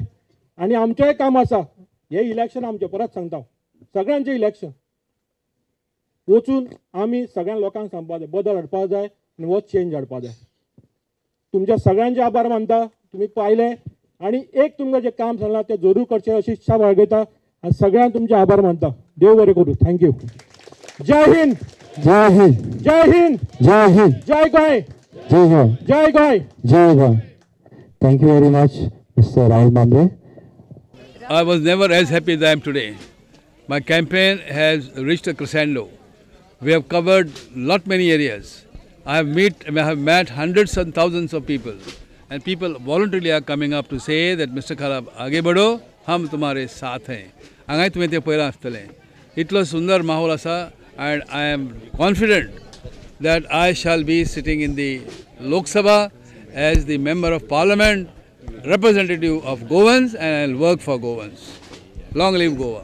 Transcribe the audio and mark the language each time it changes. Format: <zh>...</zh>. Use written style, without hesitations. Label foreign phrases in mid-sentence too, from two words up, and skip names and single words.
<kok>आनी आमचेंय काम आसा हे इलेक्शन आमचें परत सांगता सगळ्यांचें इलेक्शन वचून आमी सगळ्या लोकांक सांगपाक जाय बदल हाडपाक जाय आनी हो चेंज हाडपाक जाय. तुमच्या सगळ्यांचे आभार मानता तुमी पायले आनी एक तुमकां जें काम सांगलां तें जरूर करचें अशी इच्छा बाळगयता आनी सगळ्यांक तुमचे आभार मानता. देव बरें करूं. थँक्यू.</kok> <hi>जय हिंद. जय हिंद. जय हिंद. जय हिंद.</hi> <kok>जय गोय. जय गोय. जय गोय. जय गोय.</kok> <en>Thank you very much, Mr. Rahul Mamre. I was never as happy as I am today. My campaign has reached a crescendo. We have covered many areas. I have met hundreds and thousands of people, and people voluntarily are coming up to say that Mr.</en> <hi>Khala, आगे बढ़ो, हम तुम्हारे साथ हैं.</hi> <kok>हांगाय तुवें तें पळयलां आसतलें. इतलो सुंदर माहोल आसा,</kok> <en>and I am confident that I shall be sitting in the Lok Sabha as the member of Parliament, representative of Goans, and I'll work for Goans. Long live Goa.</en>